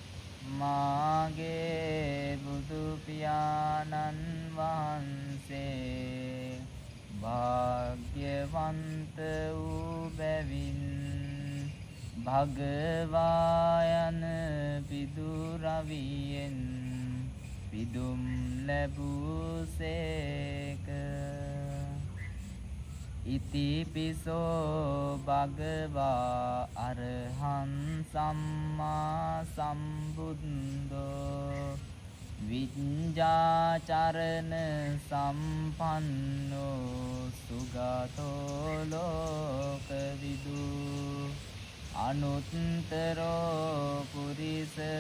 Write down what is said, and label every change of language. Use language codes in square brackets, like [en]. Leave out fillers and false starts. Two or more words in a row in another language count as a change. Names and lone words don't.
[si] මාගේ බුදු පියාණන් වහන්සේ භාග්‍යවන්ත වූ බැවින් භගවා යන පිදුරවියෙන් පිදුම් [pi] ලැබූසේක ඉතිපිසෝ භගවා අරහං සම්මා සම්බුද්ධෝ විඤ්ඤාචරණ සම්පන්නෝ සුගතෝ ලෝකවිදු අනුත්තරෝ පුරිස